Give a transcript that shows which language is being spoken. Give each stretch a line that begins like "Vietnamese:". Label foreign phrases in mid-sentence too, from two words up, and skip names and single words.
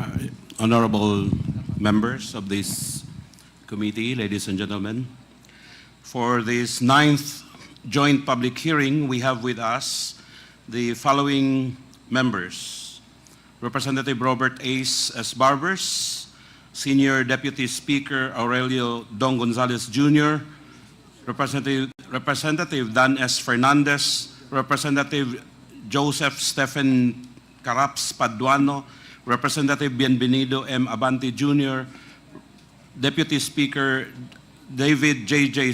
English: Honorable members of this committee, ladies and gentlemen. For this ninth joint public hearing, we have with us the following members: Representative Robert Ace Barbers, Senior Deputy Speaker Aurelio Don Gonzales Jr., Representative Dan S. Fernandez, Representative Joseph Stephen Caraps Paduano, Representative Bienvenido M. Abante Jr., Deputy Speaker David J.J.